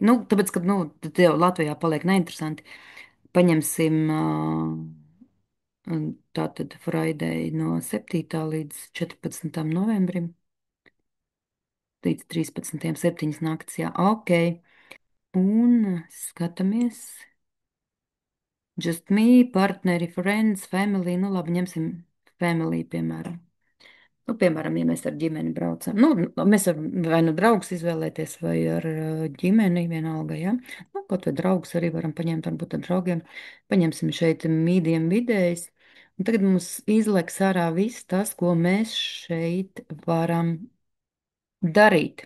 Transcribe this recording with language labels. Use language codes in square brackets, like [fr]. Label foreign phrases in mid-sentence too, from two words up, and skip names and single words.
[lv] Nu, tāpēc, ka, nu, tad jau Latvijā paliek neinteresanti. Paņemsim tātad Friday no 7. līdz 14. novembrim. Līdz 13. 7 nakts, jā, ok. Un skatāmies. [en] Just me, partneri, friends, family. [lv] Nu, labi, ņemsim family, piemēram. Nu, piemēram, ja mēs ar ģimeni braucam, nu, mēs varam vai nu draugus izvēlēties, vai ar ģimeni vienalga, ja? Nu, kaut vai draugus arī varam paņemt, varbūt ar draugiem. Paņemsim šeit mīdiem vidējs. Un tagad mums izleks ārā viss tas, ko mēs šeit varam darīt.